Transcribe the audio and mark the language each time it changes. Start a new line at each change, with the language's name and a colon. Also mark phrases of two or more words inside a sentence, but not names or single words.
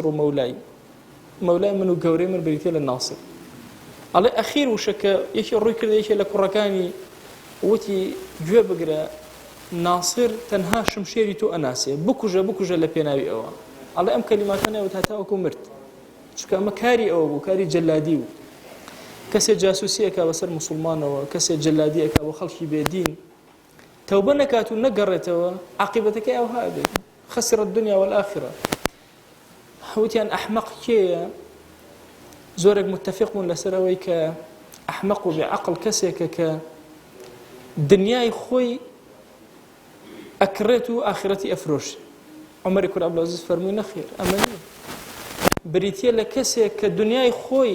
Central Kurdish: و مەولای من و گەورەی من بریتێ لە ناسر ئەڵێ ئەخیر وشەکە یەکی ڕووی کردە یەکێ لە کوڕەکانی وتی گوێ بگرە ناصر تەنها شمشێری تۆ ئەناسێ بکوژە لە پێناوی ئەوە ئەڵێ ئەم کەلیماتە نەوت هەتاوەکو مرد چکە ئەمە کاری ئەوە بوو کاری جەلادی بوو کەسێ جاسوسی ئەکا بەسەر موسڵمانەوە کەسێ جەلادی ئەکا بۆ خەڵکی بێدین تەوبە نەکات و نەگەڕێتەوە عاقبەتەکەی ئەوها بێت
Arabic: خسر الدنيا والآخرة
Central Kurdish: وتیان ئەحمەق کێیە زۆرێک متفق بوون لەسەرەوەی کە ئەحمەق و بێعەقڵ کەسێکە کە دنیای خۆی ئەکڕێت و ئاخرەتی ئەفرۆش عومەری کوڕ عەبدولعەزیز فەرمووی نەخێر ئەمە نییە بریتیە لە کەسێک کە دنیای خۆی